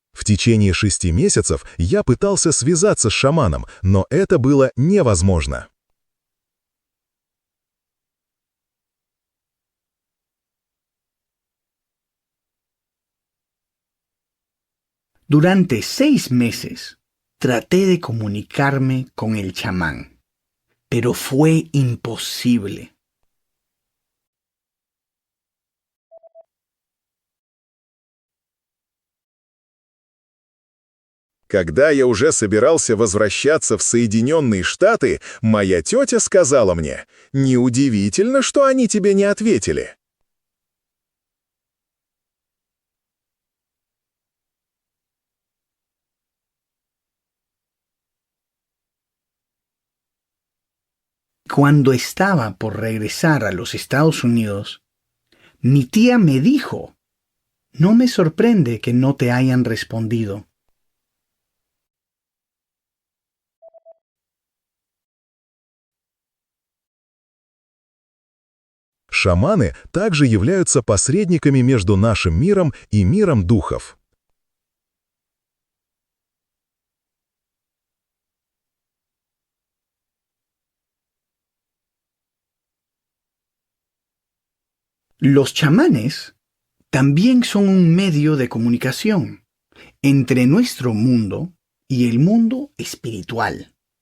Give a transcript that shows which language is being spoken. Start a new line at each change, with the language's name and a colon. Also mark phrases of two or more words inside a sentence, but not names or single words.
Russian: течение 6 месяцев я пытался связаться с шаманом, но это было невозможно.
Spanish: Durante 6 meses traté de comunicarme con el chamán, pero fue imposible.
Russian: Когда я уже собирался возвращаться в Соединенные Штаты, моя тетя сказала мне: «Неудивительно, что они тебе не ответили».
Spanish: Cuando estaba por regresar a los Estados Unidos, mi tía me dijo, no me sorprende que no te hayan respondido.
Russian: Шаманы также являются посредниками между нашим миром и миром духов.
Spanish: Los chamanes también son un medio de comunicación entre nuestro mundo y el mundo espiritual.